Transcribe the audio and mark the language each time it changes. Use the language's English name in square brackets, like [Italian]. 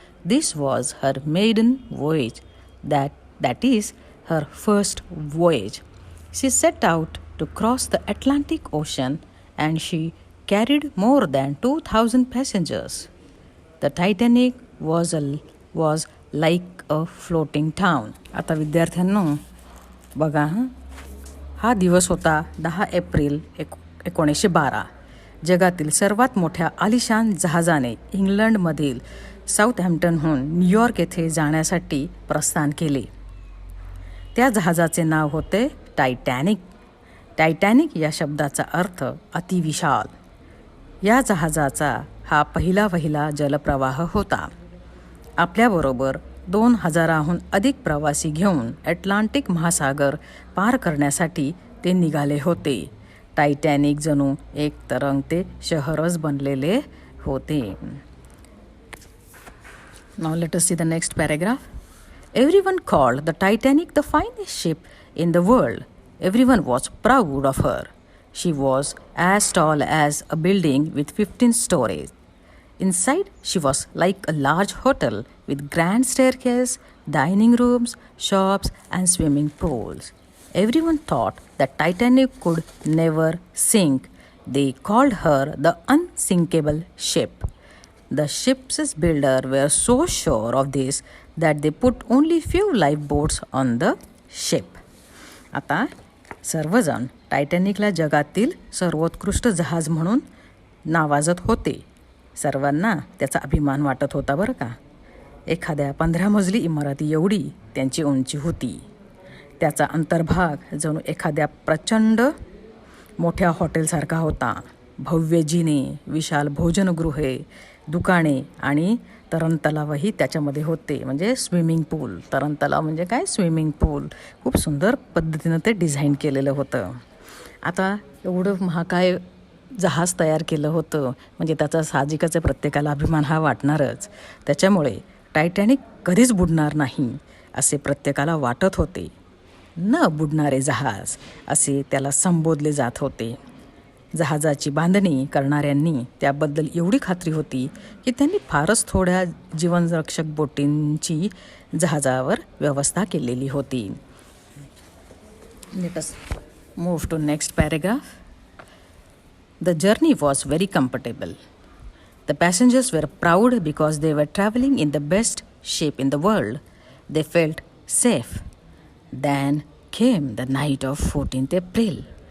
[English] This was her maiden voyage, that is her first voyage. She set out to cross the Atlantic Ocean and she carried more than 2,000 passengers. The Titanic was like a floating town. [Marathi] आता विद्यार्थ्यांनो बघा, हा दिवस होता 10 April 1912. जगातील सर्वात मोठ्या आलिशान जहाजाने इंग्लंडमधील साऊथहॅम्प्टनहून न्यूयॉर्क येथे जाण्यासाठी प्रस्थान केले. त्या जहाजाचे नाव होते टायटॅनिक. टायटॅनिक या शब्दाचा अर्थ अतिविशाल. या जहाजाचा हा पहिला जलप्रवाह होता. आपल्याबरोबर 2000हून अधिक प्रवासी घेऊन अटलांटिक महासागर पार करण्यासाठी ते निघाले होते. टायटॅनिक जणू एक तरंगते शहरच बनलेले होते. [English] Now let us see the next paragraph. Everyone called the Titanic the finest ship in the world. Everyone was proud of her. She was as tall as a building with 15 stories. Inside, she was like a large hotel with grand staircase, dining rooms, shops, and swimming pools. Everyone thought that Titanic could never sink. They called her the unsinkable ship. The ship's builder were so sure of this that they put only few lifeboats on the ship. [Marathi] आता सर्वजण टायटॅनिकला जगातील सर्वोत्कृष्ट जहाज म्हणून नावाजत होते. सर्वांना त्याचा अभिमान वाटत होता बरं का. एखाद्या 15 मजली इमारती एवढी त्यांची उंची होती. त्याचा अंतर्भाग जणू एखाद्या प्रचंड मोठ्या हॉटेलसारखा होता. भव्य जिने, विशाल भोजनगृहे, दुकाने आणि तरणतलावही त्याच्यामध्ये होते. म्हणजे स्विमिंग पूल. तरणतलाव म्हणजे काय, स्विमिंग पूल. खूप सुंदर पद्धतीनं ते डिझाईन केलेलं होतं. आता एवढं महाकाय जहाज तयार केलं होतं म्हणजे त्याचा साहजिकच प्रत्येकाला अभिमान हा वाटणारच. त्याच्यामुळे टायटॅनिक कधीच बुडणार नाही असे प्रत्येकाला वाटत होते. न बुडणारे जहाज असे त्याला संबोधले जात होते. जहाजाची बांधणी करणाऱ्यांनी त्याबद्दल एवढी खात्री होती की त्यांनी फारच थोड्या जीवनरक्षक बोटींची जहाजावर व्यवस्था केलेली होती. [English] Let us move to next paragraph. The journey was very comfortable. The passengers were proud because they were traveling in the best ship in the world. They felt safe. Then came the night of 14th April.